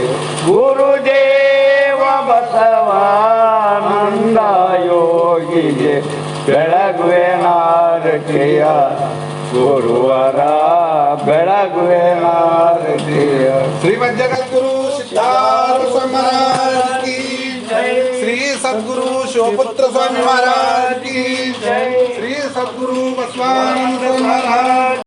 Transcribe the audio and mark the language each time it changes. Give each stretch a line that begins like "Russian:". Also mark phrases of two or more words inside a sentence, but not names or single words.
Kannada: ಗುರುದೇವ ಬಸವಾನಂದ ಯೋಗಿಗೆ ಬೆಳಗುವೆ ಆರತಿಯ, ಗುರುವರ ಬೆಳಗುವೆ ಆರತಿಯ.
Hindi: ಶ್ರೀಮದ್ ಜಗದ್ಗುರು ಸಿದ್ಧಾರ್ಥ ಸ್ವಾಮಿ महाराज की जय, श्री सद्गुरु शिवपुत्र स्वामी महाराज की जय, श्री सद्गुरु बसवानंद महाराज